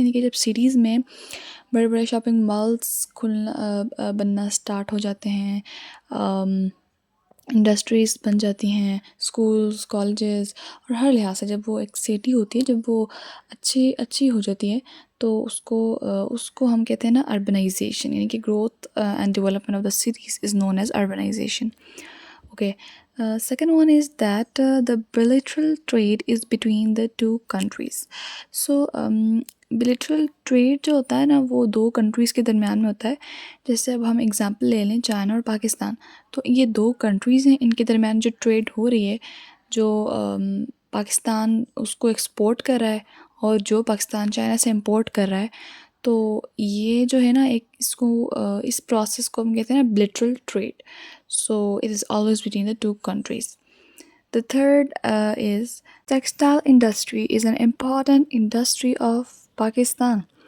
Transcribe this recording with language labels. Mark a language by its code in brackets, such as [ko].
[ur] یعنی کہ جب سٹیز میں بڑے بڑے شاپنگ مالس بننا اسٹارٹ ہو جاتے ہیں، انڈسٹریز بن جاتی ہیں، اسکولز، کالجز، اور ہر لحاظ سے جب وہ ایک سٹی ہوتی ہے، جب وہ اچھی ہو جاتی ہے تو اس کو ہم کہتے ہیں نا اربنائزیشن. یعنی کہ [en] Growth and development of the cities is known as urbanisation. Okay. Second one is that the bilateral trade is between the two countries. [ur] Bilateral trade جو ہوتا ہے نا وہ دو کنٹریز کے درمیان میں ہوتا ہے. جیسے اب ہم اگزامپل لے لیں چائنا اور پاکستان، تو یہ دو کنٹریز ہیں، ان کے درمیان جو ٹریڈ ہو رہی ہے، جو پاکستان اس کو ایکسپورٹ کر رہا ہے اور جو پاکستان چائنا سے امپورٹ کر رہا ہے، تو یہ جو ہے نا ایک اس پروسیس کو ہم کہتے ہیں نا بلیٹرل trade. [en] So it is always between the two countries. The third is textile industry is an important industry of Pakistan.